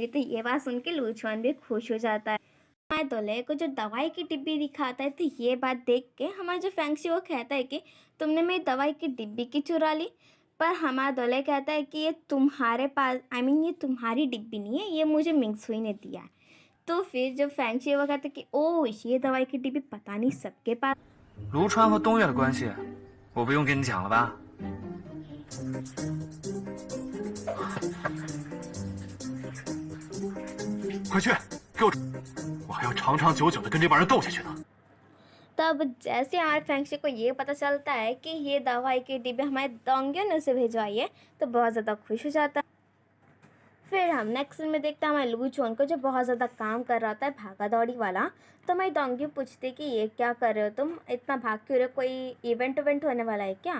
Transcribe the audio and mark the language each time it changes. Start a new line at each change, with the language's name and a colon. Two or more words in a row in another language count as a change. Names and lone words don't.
Hindi: तो ये बात सुन के लू चौन भी खुश हो जाता है। हमारे दूल्हे को जो दवाई की डिब्बी दिखाता है, तो ये बात देख के हमारा जो फैंक्शी वो कहता है कि तुमने मेरी दवाई की डिब्बी की चुरा ली। पर हमारा दूल्हा कहता है कि ये तुम्हारे पास,
English: I mean
Hindi: ये तुम्हारी डिब्बी नहीं है, ये मुझे मिंगसुई ने दिया है। तो फिर जब फैंक्शी वो कहता है कि ओ ये दवाई की डिब्बी पता नहीं सबके पास।
Chinese: 卢川和东岳的关系，我不用跟你讲了吧？快去，给我还要长长久久的跟这帮人斗下去呢。
Hindi: तब जैसे हमारे फैंक्शी को ये पता चलता है कि ये दवाई की डिब्बी हमारे डोंग्यू ने उसे भिजवाई है, तो बहुत ज़्यादा खुश हो जाता है। फिर हम नेक्स्ट में देखते हैं हमारे लू चोन को, जो बहुत ज़्यादा काम कर रहा था भागा दौड़ी वाला। तो हमारी डोंग्यू पूछती कि ये क्या कर रहे हो तुम, इतना भाग क्यों रहे हो, कोई इवेंट होने वाला है क्या।